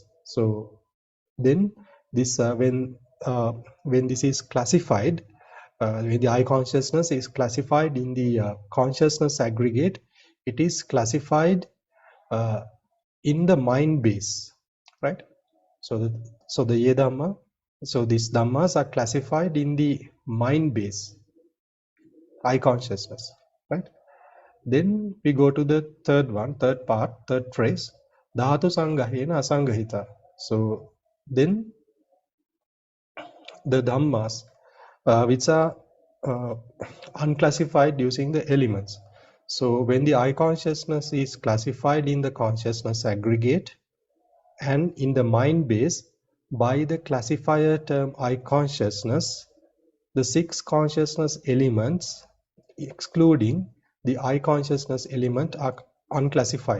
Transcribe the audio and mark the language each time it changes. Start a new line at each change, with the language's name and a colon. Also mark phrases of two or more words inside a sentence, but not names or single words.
English: So then this when this is classified, when the eye consciousness is classified in the consciousness aggregate, it is classified in the mind base, right? So the
Pali: ye dhamma,
English: so these dhammas are classified in the mind base, eye consciousness, right? Then we go to the third phrase,
Pali: dhatu sanghayena asanghita.
English: So then the dhammas which are unclassified using the elements. So when the eye consciousness is classified in the consciousness aggregate and in the mind base by the classifier term eye consciousness, the 6 consciousness elements excluding the eye consciousness element are unclassified.